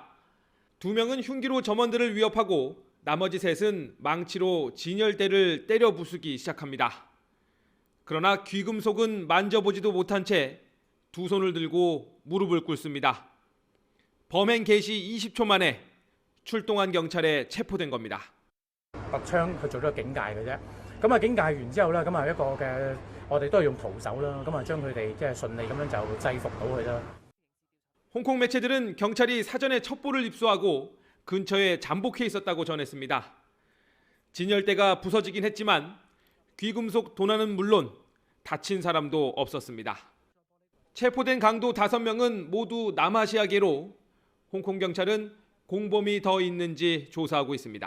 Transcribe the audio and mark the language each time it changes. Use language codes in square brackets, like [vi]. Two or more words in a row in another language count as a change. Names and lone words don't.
[ko] 2명은 흉기로 점원들을 위협하고 나머지 셋은 망치로 진열대를 때려 부수기 시작합니다. 그러나 귀금속은 만져보지도 못한 채 두 손을 들고 무릎을 꿇습니다. 범행 개시 20초 만에 출동한 경찰에 체포된 겁니다. [yue] 個槍去做咗警戒嘅啫，咁啊警戒完之後咧，咁啊一個嘅我哋都係用徒手啦，咁啊將佢哋即係順利咁樣就制服到佢啦。 [ko] 홍콩 매체들은 경찰이 사전에 첩보를 입수하고 근처에 잠복해 있었다고 전했습니다. 진열대가 부서지긴 했지만 귀금속 도난은 물론 다친 사람도 없었습니다. 체포된 강도 5명은 모두 남아시아계로 홍콩 경찰은 공범이 더 있는지 조사하고 있습니다.